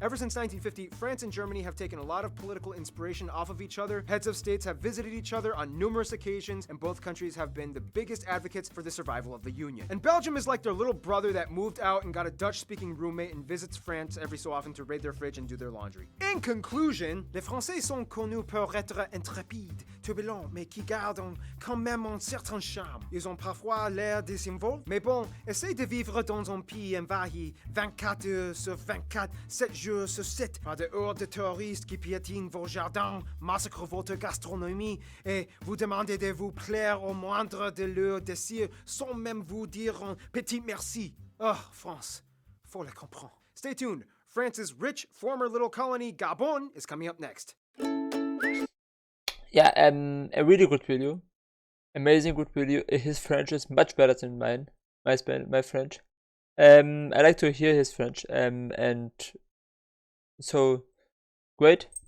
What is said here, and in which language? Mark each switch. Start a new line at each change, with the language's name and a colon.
English: Ever since 1950, France and Germany have taken a lot of political inspiration off of each other. Heads of states have visited each other on numerous occasions, and both countries have been the biggest advocates for the survival of the Union. And Belgium is like their little brother that moved out and got a Dutch-speaking roommate and visits France every so often to raid their fridge and do their laundry. In conclusion,
French: les Français sont connus pour être intrépides, turbulents, mais qui gardent quand même un certain charme. Ils ont parfois l'air désinvolts, mais bon, essayez de vivre dans un pays envahi 24 heures sur 24, 7 jours sur 7, par des hordes de touristes qui piétinent vos jardins, massacrent votre gastronomie et vous demandez de vous plaire au moindre de leurs désirs sans même vous dire un petit merci. Oh, France, faut le comprendre.
English: Stay tuned. France's rich former little colony, Gabon, is coming up next. Yeah, a really good video. Amazing good video. His French is much better than mine. My French. I like to hear his French. And so great.